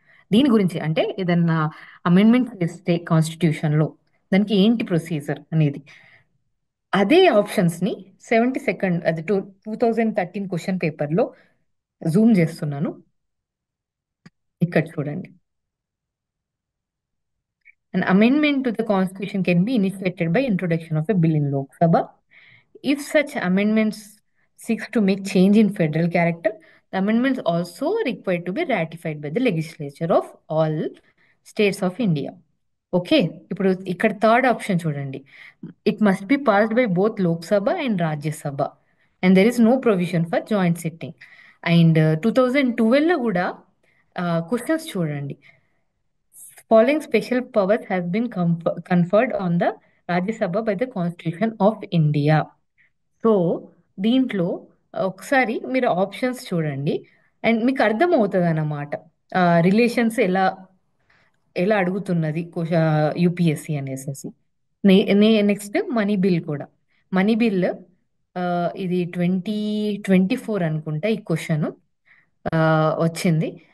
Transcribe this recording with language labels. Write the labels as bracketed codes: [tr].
[te] దీని గురించి అంటే ఏదన్నా అమెండ్మెంట్ చేస్తే కాన్స్టిట్యూషన్ లో దానికి ఏంటి ప్రొసీజర్ అనేది, అదే ఆప్షన్స్ ని 72nd అది 2013 క్వశ్చన్ పేపర్ లో జూమ్ చేస్తున్నాను, ఇక్కడ చూడండి. [en] An amendment to the Constitution can be initiated by introduction of a bill in Lok Sabha. If such amendments seeks to make change in federal character, the amendments also required to be ratified by the legislature of all states of India. [te] Okay. ఇప్పుడు ఇక్కడ third option చూడండి. [en] It must be passed by both Lok Sabha and Rajya Sabha. And there is no provision for joint sitting. [te] And 2012లో కూడా questions చూడండి. [en] Following special powers has been conferred on the Rajya Sabha by the Constitution of India. [te] So దీంట్లో ఒకసారి మీరు options చూడండి and మీకు అర్థమవుతుంది అన్నమాట relations ఎలా ఎలా అడుగుతున్నది యూపీఎస్సి అనేసి. నెక్స్ట్ మనీ బిల్ కూడా. మనీ బిల్ ఇది 2024 అనుకుంటా ఈ క్వశ్చన్ వచ్చింది.